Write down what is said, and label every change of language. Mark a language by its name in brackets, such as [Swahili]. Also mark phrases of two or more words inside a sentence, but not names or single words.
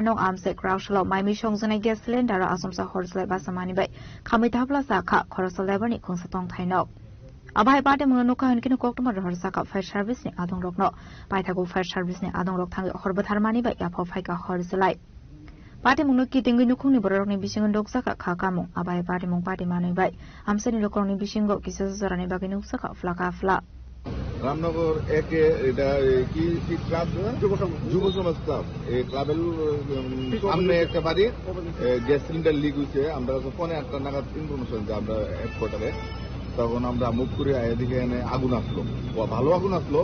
[Kok Borok] No Amse Kraushalo Maimi Shongzana [English] Gas cylinder [Kok Borok] Asumsa Horzai Basamani Bay Kamitapla Saka Khoroksa Lever Ni Kungsatong Thaino Abai Pate Munuka and Kinokotuma Horsaka Fire Service Ni Adong Rok No Paitago Fire Service Ni Adong Rok Tang Horbathar Mani Bay Apo Faika Horzalai Pati Munuki Tinginukuni Boroni Bising Doksaka Kakamo, Abai Pati Mung Pati Manu Bay, Amseni Lokoni Bishingo, Kisarani Baginuksaka, Flaka Fla. [Bangla] রামনগর একে এটা কি ক্লাব যুব সমাজ ক্লাব, এই ক্লাবের সামনে একটা বাড়ি গ্যাস সিলিন্ডার লিক হয়েছে। আমরা ফোনে 8টা নাগাদ ইনফরমেশন যে আমরা হেডকোয়ার্টারে, তখন আমরা মুভ করে এদিকে এনে আগুন আসলো, ভালো আগুন আসলো।